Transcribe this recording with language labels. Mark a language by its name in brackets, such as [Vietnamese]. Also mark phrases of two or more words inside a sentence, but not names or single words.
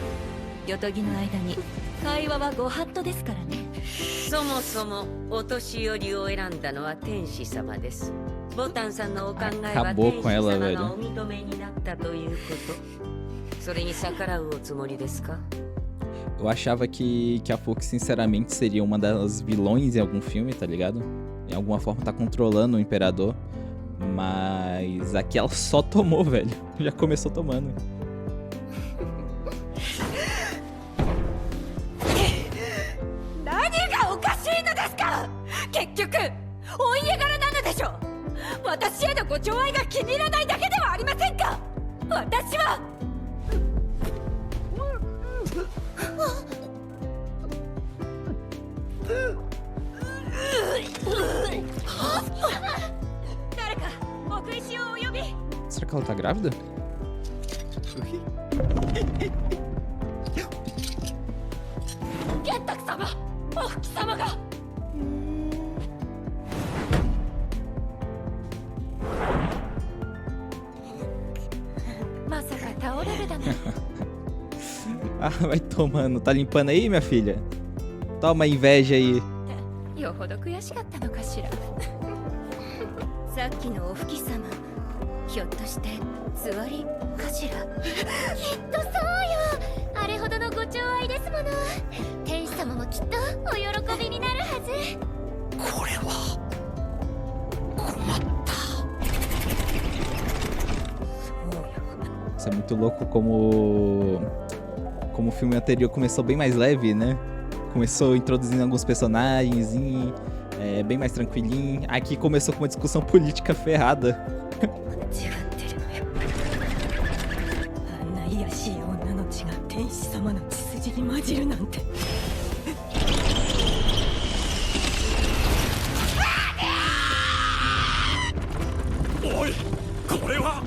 [Japanese] 夜伽の間に会話はご法度ですからね。そもそもお年寄りを選んだのは天使様です。ボタンさんのお考えは天使様がお認めになったということ。それに逆らうおつもりですか？ [Portuguese] Eu achava que a Fuki, sinceramente, seria uma das vilões em algum filme, tá ligado? Em alguma forma tá controlando o imperador. Mas aqui ela só tomou, velho. Já começou tomando. [Japanese] 何がおかしいのですか？結局お家柄なのでしょう。私へのご寵愛が気に入らないだけではありませんか？私は誰か奥石をお呼び。 [Portuguese] Será que ela tá grávida? [Japanese] 玄卓様、お吹様が。まさか倒れるだなんて。 [Portuguese] Ah, vai tomando. Tá limpando aí, minha filha? Toma inveja aí. [Japanese] よほど悔しかったのかしら。さっきのお吹様、ひょっとしてつわりかしら。きっとそうよ。あれほどのご寵愛ですもの。天使様もきっとお喜びになるはず。これは困った。 [Portuguese] Isso é muito louco como o filme anterior começou bem mais leve, né? Começou introduzindo alguns personagens, bem mais tranquilinho. Aqui começou com uma discussão política ferrada. [Japanese] 違ってるのよ。あんな卑しい女の血が天使様の血筋に混じるなんて。おい、これは